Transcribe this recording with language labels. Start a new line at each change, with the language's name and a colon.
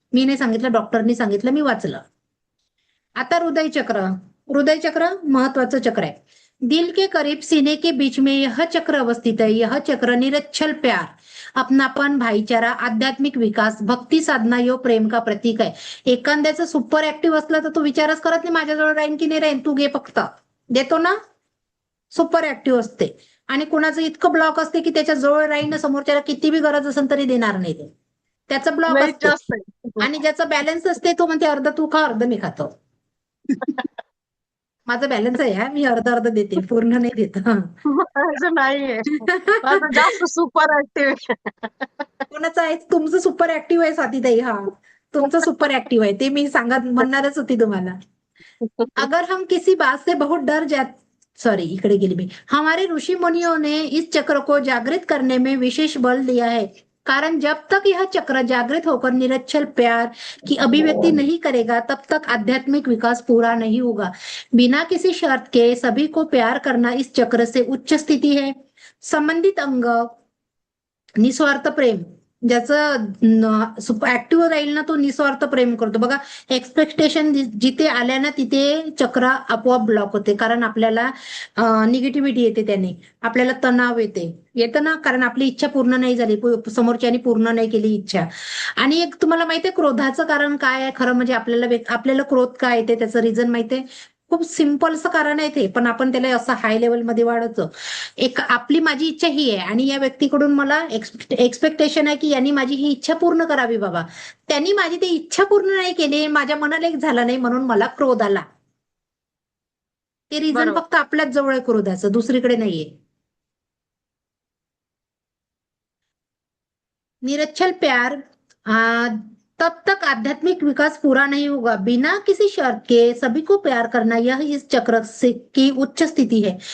Marathi: मी नाही सांगितलं, डॉक्टरनी सांगितलं, मी वाचलं. आता हृदय चक्र महत्वाचं चक्र आहे.
Hindi: दिल के करीब सीने के बीच में यह चक्र अवस्थित है. यह चक्र निरच्छल प्यार अपनापन भाईचारा आध्यात्मिक विकास भक्ती साधना यो प्रेम का प्रतीक
Marathi: आहे. एखाद्याचं सुपर ऍक्टिव्ह असलं तर तो विचारच करत नाही माझ्याजवळ राहीन की नाही राहीन, तू घे फक्त, देतो ना. सुपर ऍक्टिव्ह असते. आणि कुणाचं इतकं ब्लॉक असते की त्याच्या जवळ राहीन ना, समोरच्याला किती बी गरज असेल तरी देणार नाही ते, त्याचं ब्लॉक
English: weight
Marathi: असते. जास्त आहे. आणि ज्याचा बॅलन्स असते तो म्हणते अर्ध तू खा अर्ध मी खातो. माझं बॅलन्स आहे, हा मी अर्ध अर्ध देते, पूर्ण नाही देत. माझं नाहीये, माझं जास्त सुपर ऍक्टिव्ह. कोणाचं आहे, तुमचं सुपर ऍक्टिव्ह आहे स्वातीताई. हा, तुमचं सुपर ऍक्टिव्ह आहे, ते मी म्हणणारच होती तुम्हाला.
Hindi: अगर हम किसी बात से बहुत डर जाते,
Marathi: इकडे गेली मी.
Hindi: हमारे ऋषि मुनियों ने इस चक्र को जागृत करने में विशेष बल दिया है. कारण जब तक यह चक्र जागृत होकर निरच्छल प्यार की अभिव्यक्ति नहीं करेगा तब तक आध्यात्मिक विकास पूरा नहीं होगा. बिना किसी शर्त के सभी को प्यार करना इस चक्र से उच्च स्थिति है. संबंधित अंग निस्वार्थ प्रेम,
Marathi: ज्याचं ऍक्टिव्ह राहील ना तो निस्वार्थ प्रेम करतो बघा. एक्सपेक्टेशन जिथे आल्या ना तिथे चक्र आपोआप ब्लॉक होते, कारण आपल्याला निगेटिव्हिटी येते, त्याने आपल्याला तणाव येतं ना, कारण आपली इच्छा पूर्ण नाही झाली, समोरच्याने पूर्ण नाही केली इच्छा. आणि एक तुम्हाला माहितीये क्रोधाचं कारण काय आहे खरं म्हणजे, आपल्याला क्रोध काय येते त्याचं रिझन माहितीये? खूप सिंपलचं कारण आहे ते, पण आपण त्याला असं हाय लेवलमध्ये वाढवतो. माझी इच्छा ही आहे आणि या व्यक्तीकडून मला एक्सपेक्टेशन आहे की यांनी माझी ही इच्छा पूर्ण करावी बाबा. त्यांनी माझी ती इच्छा पूर्ण नाही केली, माझ्या मनाला एक झाला नाही म्हणून मला क्रोध आला. ते रिझन बरोबर. फक्त आपल्याच जवळ आहे क्रोधाचं, दुसरीकडे नाहीये.
Hindi: निरच्छल प्यार तब तक आध्यात्मिक विकास पूरा नहीं होगा। बिना किसी शर्त के सभी को प्यार करना, यह इस चक्र से की उच्च स्थिति है।